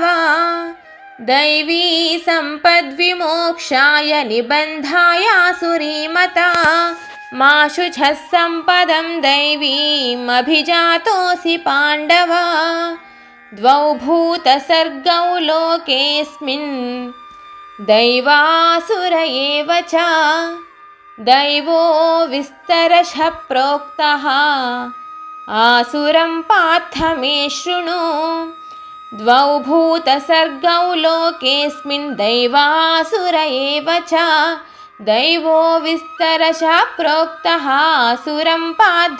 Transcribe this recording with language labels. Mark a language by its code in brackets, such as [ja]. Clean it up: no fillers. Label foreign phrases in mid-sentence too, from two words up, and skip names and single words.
[sa] దైవీ సంపద్విమోక్షాయ నిబంధాయాసురీమతా మా శుచః సంపదం దైవీం అభిజాతోసి పాండవ. ద్వౌ భూతసర్గౌ లోకేస్మిన్ दैवासुर एव च दैवो विस्तरशः प्रोक्तः आसुरं पार्थ मे शृणु द्वौ भूतसर्गौ लोकेऽस्मिन् दैवासुर एव च दैवो विस्तरशः प्रोक्तः आसुरं पार्थ